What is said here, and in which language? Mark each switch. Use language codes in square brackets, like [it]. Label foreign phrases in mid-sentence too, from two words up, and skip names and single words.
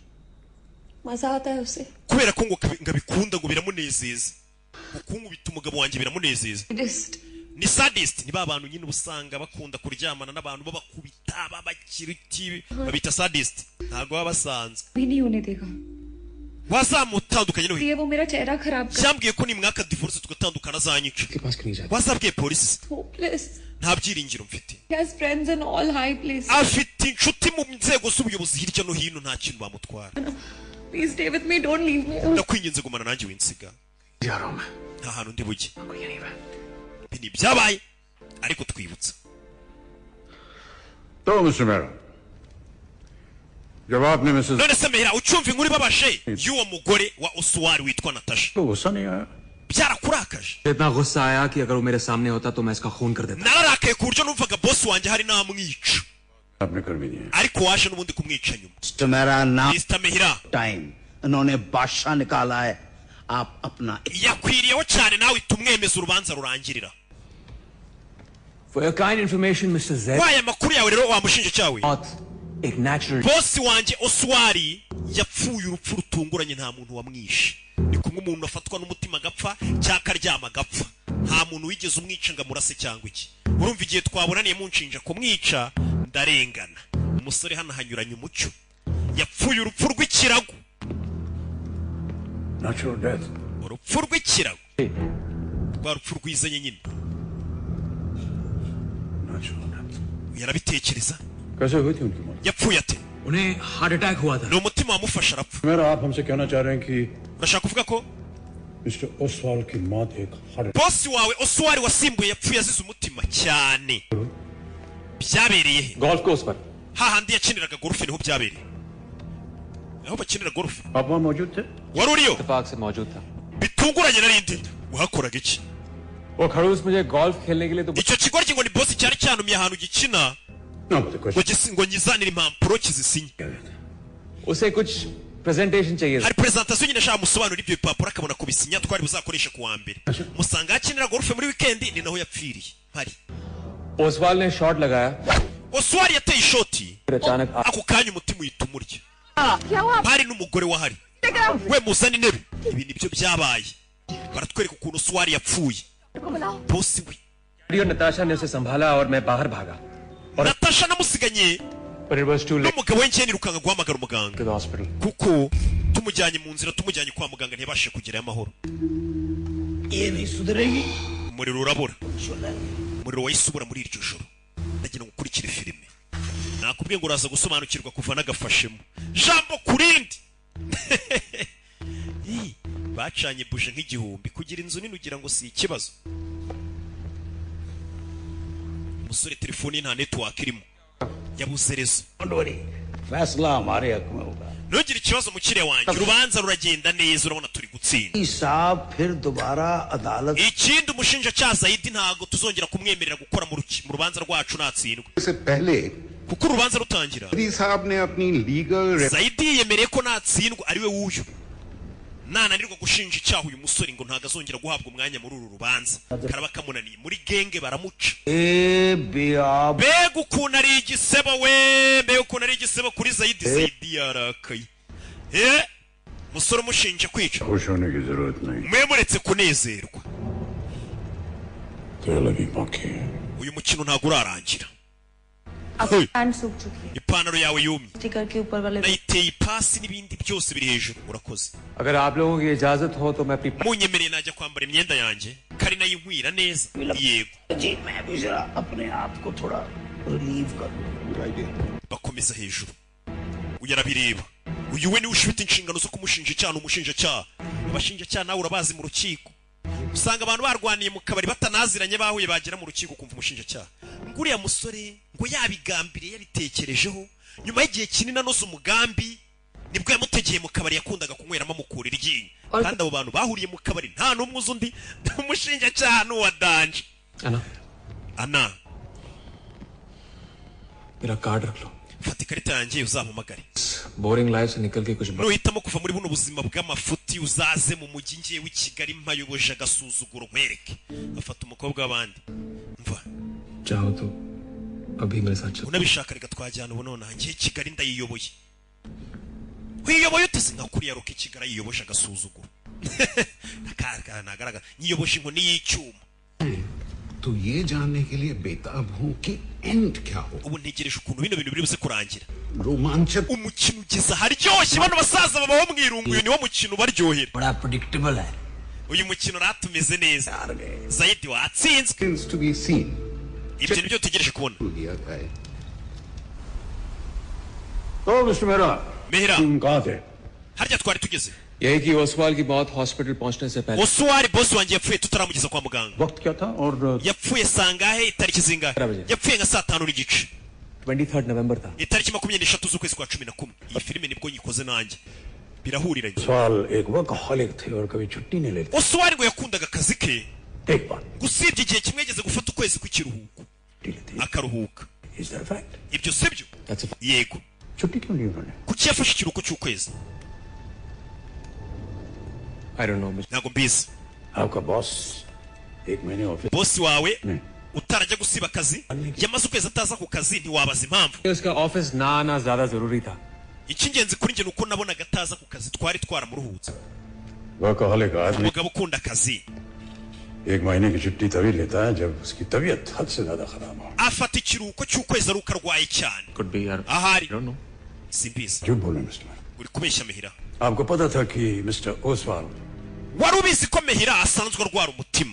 [rw] kubera ko ngo ngabikunda ngo biramunezeza. ukunkubita umugabo wanjye biramunezeza. ni sadist. ni ba bantu nyine ubusanga bakunda kuryamana n'abantu babakubita babakiriti babita sadist. ntabwo baba basanzwe. wazamutandukanye no [hi] ये वो मेरा चेहरा खराब कर [rw] cyambwiye ko nimwaka divorce tugatandukana zanyica wazabwiye polisi [en] hopeless [rw] nta byiringiro mfite [en] he has friends in all high places [rw] afite inshuti mu nzego z'ubuyobozi hirya no hino nta kintu bamutwara [en] please stay with me don't leave me [rw] ndakwinginze gumana nanjye winsiga nta hantu ndi bujye ibi byabaye ariko twibutsa [hi] तो मिस्टर मेहरा जब आपने मिसेस [rw] none se mehera ucyumva inkuru ibabaje y'uwo mugore wa Oswald witwa Natasha [hi] को गुस्सा नहीं आया [rw] byarakurakaje [hi] इतना गुस्सा आया कि अगर वो मेरे सामने होता तो मैं इसका खून कर देता [rw] nararakaye ku buryo numvaga boss wanjye hari namwica [hi] आपने कर भी दिया [rw] ariko waje n'ubundi kumwica nyuma [hi] मिस्टर मेरा नाम Mr. Mehira टाइम इन्होंने बादशाह निकाला है आप अपना [rw] yakwiriyeho cyane nawe tumwemeza urubanza rurangirira [en] For your kind information, Mr. Z. [rw] waye amakuru yawe rero wamushinja cyawe [en] Not a natural. [rw] boss wanjye Oswald yapfuye urupfu rutunguranye nta muntu wamwishe ni kumwe umuntu afatwa n'umutima agapfa cyaka aryama agapfa nta muntu wigeze umwica ngo amurase cyangwa iki urumva igihe twabonaniye munshinja kumwica ndarengana umusore hano hanyuranye umucyo yapfuye urupfu rw'ikirago [en] Natural death. [rw] urupfu rw'ikirago rwa rupfu rwizanye nyine [en] Natural death. [rw] yarabitekereza [hi] कैसे हुई थी उनकी मौत? [rw] yapfuye ate [hi] उन्हें [en] heart attack [hi] हुआ था [rw] ni umutima wamufasha arapfa [hi] मेरा आप हमसे कहना चाह रहे हैं कि [rw] urashaka kuvuga ko [hi] मिस्टर ओसवाल की मौत एक हार्ट [rw] boss wawe Oswald wasimbuye yapfuye azize umutima cyane byabereye he [en] golf course पर [rw] hahandi yakiniraga golf niho byabereye aho bakinira golf [hi] आप वहाँ मौजूद थे [rw] wari uriyo [hi] इत्तेफाक से मौजूद था [rw] bitunguranye narindi uhakoraga iki [hi] वो खड़ूस मुझे गोल्फ खेलने के लिए तो [rw] icyo kigoryi ngo ni boss cyari cyanumye ahantu gikina [en] No, but the question [rw] ngo nyizanire impapuro kizisinye [hi] उसे कुछ प्रेजेंटेशन चाहिए था [rw] hari presentation nyine ashaka musobanura ibyo bipapuro akabona kubisinya twari buzakoresha ku wa mbere musanga yakinira golf muri weekend ni naho yapfiriye hari [hi] ओसवाल ने शॉट लगाया [rw] Oswald yateye ishoti [hi] फिर अचानक [rw] ako kanya umutima uhita umurya hari n'umugore wahari we muzana intebe ibi nibyo byabaye baratwereka ukuntu Oswald yapfuye boss we [hi] और नताशा ने उसे संभाला और मैं बाहर भागा [rw] Natasha namusiganye [en] But it was too late [rw] n'umugabo we ngiye nirukanga guhamagara umuganga [en] to the hospital. [rw] kuko tumujyanye mu nzira tumujyanye kwa muganga ntiyabashije kugerayo amahoro [hi] ये नहीं सुधरेगी [rw] umuriro urabura umuriro wahise ubura muri iryo joro ndagira ngo ukurikire filime nakubwiye ngo uraza gusobanukirwa kuva n'agafashemo jambo kurindi bacanye buje nk'igihumbi kugira inzu nini ugira ngo si ikibazo umusore telefone nta network irimo yabuze rezo [hi] फैसला हमारे हक में होगा [rw] ntugire ikibazo mukire wanjye urubanza ruragenda neza urabona turi gutsinda [hi] साहब फिर दोबारा अदालत [rw] ikindi umushinjacyaha Zaidi ntago tuzongera kumwemerera gukora mu rubanza rwacu natsindwa [hi] से पहले [rw] kuko urubanza rutangira [hi] मोदी साहब ने अपनी लीगल [rw] Zaidi yemereye ko natsindwa ari we wuyu nananirwa gushinja icyaha uyu musore ngo ntago azongera guhabwa umwanya muri uru rubanza karaba kamunaniye muri genge baramuca mbega ukuntu ari igisebo we mbega ukuntu ari igisebo kuri Zaidi yarakaye musore umushinja kwica [hi] खुश होने की जरूरत नहीं [rw] mwemuretse kunezerwa [hi] तेरे लगी बाकी है [rw] uyu mukino ntago urarangira [hi] आपकी पैंट सूख चुकी है [rw] ipantaro yawe yumye [hi] स्टिकर के ऊपर वाले [rw] nayiteye ipasi n'ibindi byose biri hejuru urakoze [hi] अगर आप लोगों की इजाजत हो तो मैं अपनी [rw] munyemereye najya kwambara imyenda yanjye kari nayinkwira neza yego [hi] जी मैं भी जरा अपने आप को थोड़ा रिलीव कर [rw] bakomeza hejuru uyu arabireba uyu we niwe ufite inshingano zo kumushinja icyaha n'umushinjacyaha abashinjacyaha nawe urabazi mu rukiko usanga abantu barwaniye mu kabari batanaziranye bahuye bagera mu rukiko kumva umushinjacyaha ngo uriya musore ngo yabigambiriye yabitekerejeho nyuma y'igihe kinini anoza umugambi nibwo yamutegeye mu kabari yakundaga kunyweramo amukura iryinyo kandi abo bantu bahuriye mu kabari nta n'umwe uzi undi umushinjacyaha n'uwa danje ana [hi] मेरा कार्ड रख लो [rw] fata ikarita yanjye uzampamagare [en] boring life [hi] से निकल के कुछ [rw] nuhitamo kuva muri buno buzima bw'amafuti uzaze mu mujyi ngewe i Kigali mpayoboje agasuzuguro nkwereke afata umukobwa w'abandi mva [hi] चाहो तो अभी मेरे साथ चलो [rw] unabishaka reka twajyana ubu nonaha ngiye Kigali ndayiyoboye wiyoboye utese nka kuriya roke Kigali yiyoboje agasuzuguro nagaragara nyiyoboje inkoni y'icyuma [hi] तो ये जानने के लिए बेताब हूं कि एंड क्या हो. [rw] ubu ntegereje ukuntu bino bintu biri buze kurangira. [hi] रोमांचक [rw] umukino ugeze aharyoshye, bano basaza babaho mwirunguye, niwo mukino baryohera. [hi] बड़ा प्रेडिक्टेबल है. [rw] uyu mukino ratumeze neza. Zaidi watsinzwe. [en] things to be seen. [rw] ibyo nibyo tutegereje kubona. [hi] तो मिस्टर मेहरा तुम कहाँ थे? [rw] harya twari tugeze. [hi] यही कि ओसवाल की मौत हॉस्पिटल पहुंचने से पहले. [rw] Oswald boss wanjye yapfuye tutaramugeza kwa muganga. [hi] वक्त क्या था और [rw] yapfuye sangahe itariki zingahe? yapfuye nka saa 5 n'igice. [hi] 23 नवंबर था. [rw] itariki 23 z'ukwezi kwa 11. iyi filime nibwo nyikoze nanjye. birahuriranye. [hi] सवाल एक वर्कहॉलिक थे और कभी छुट्टी नहीं लेते. [rw] Oswald ngo yakundaga akazi ke. [hi] एक बात. [rw] gusibye igihe kimwe yageze gufata ukwezi kw'ikiruhuko. akaruhuka. [en] Is that a fact? [rw] ibyo sibyo? yego. [hi] छुट्टी क्यों ली उन्होंने? [rw] kuki yafashe ikiruhuko cy'ukwezi? [en] I don't know. [rw] ntabwo mbizi. [hi] आपका बॉस एक महीने ऑफिस. [rw] bosi wawe utarajya gusiba akazi yamaze ukwezi ataza ku kazi, ntiwabaza impamvu. [hi] उसका ऑफिस ना आना ज्यादा जरूरी था. [rw] icy'ingenzi kuri njye nuko nabonaga ataza ku kazi, twari twaramuruhutse. [hi] वर्कहॉलिक आदमी [rw] umugabo ukunda akazi [hi] एक महीने की छुट्टी तभी लेता है जब उसकी तबीयत हद से ज्यादा खराब हो. [rw] afata ikiruhuko cy'ukwezi ari uko arwaye cyane. [en] Could be यार. [rw] ahari [en] I don't know. [rw] simbizi. [hi] झूठ बोले मिस्टर. [rw] uri kubeshya Mehira. [hi] आपको पता था कि मिस्टर ओसवाल [rw] wari ubizi ko Mehira asanzwe arwara umutima?